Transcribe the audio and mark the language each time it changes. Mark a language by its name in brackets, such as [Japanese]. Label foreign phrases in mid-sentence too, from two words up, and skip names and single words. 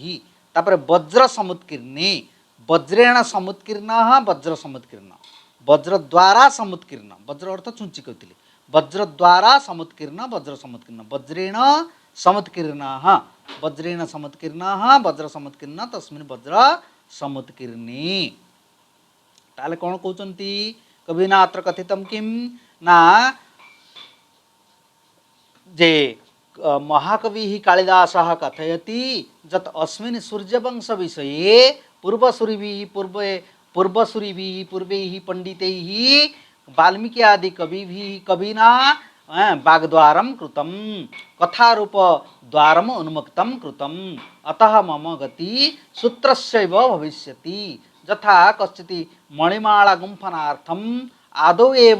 [Sanskrit] ତାପରେ ବଜ୍ର ସମୁତ୍କୀର୍ଣ୍ଣେ ବଜ୍ରେଣ ସମୁତ୍କୀର୍ଣ୍ଣ ବଜ୍ର ସମୁତ୍କୀର୍ଣ୍ଣ ବଜ୍ର ଦ୍ୱାରା ସମୁତ୍କୀର୍ଣ୍ଣ ବଜ୍ର [Odia] ଅର୍ଥ ଛୁଞ୍ଚି କହିଥିଲି [Sanskrit] ବଜ୍ର ଦ୍ୱାରା ସମୁତ୍କୀର୍ଣ୍ଣ ବଜ୍ର ସମୁତ୍କୀର୍ଣ୍ଣ ବଜ୍ରେଣ ସମୁତ୍କୀର୍ଣ୍ଣ ବଜ୍ରେଣ ସମୁତ୍କୀର୍ଣ୍ଣ ବଜ୍ର ସମୁତ୍କୀର୍ଣ୍ଣ ତସ୍ମିନ୍ ବଜ୍ର ସମୁତ୍କୀର୍ଣ୍ଣେ [Odia] ତାହେଲେ କ'ଣ କହୁଛନ୍ତି କବି ନା [Sanskrit] ଅତ୍ର କଥିତମ୍ କିମ୍ ନା जे महाकवि कालिदासः कथयति जत् अस्मिन् सूर्यवंश विषये पूर्वसूरिभिः पूर्वैः पंडितैः वाल्मीकि आदि कविना वाग्द्वारं कृतं कथारूप द्वारम् उन्मुक्तं कृतं अतः मम गति सूत्रस्यैव भविष्यति यथा कश्चित् मणिमाला गुम्फनार्थम् आदौ एव